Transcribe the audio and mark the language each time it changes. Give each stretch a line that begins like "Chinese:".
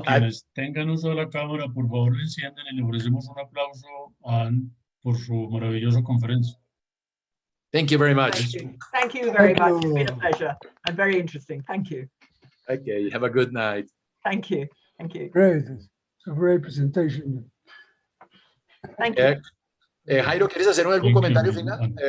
Spanish: quienes tengan uso de la cámara, por favor, le encienden y le ofrecemos un aplauso a Anne por su maravillosa conferencia.
English: Thank you very much. Thank you very much. It's been a pleasure and very interesting. Thank you. Okay, have a good night. Thank you. Thank you. Great. It's a great presentation. Thank you.
Spanish: Jairo, ¿quieres hacer algún comentario final?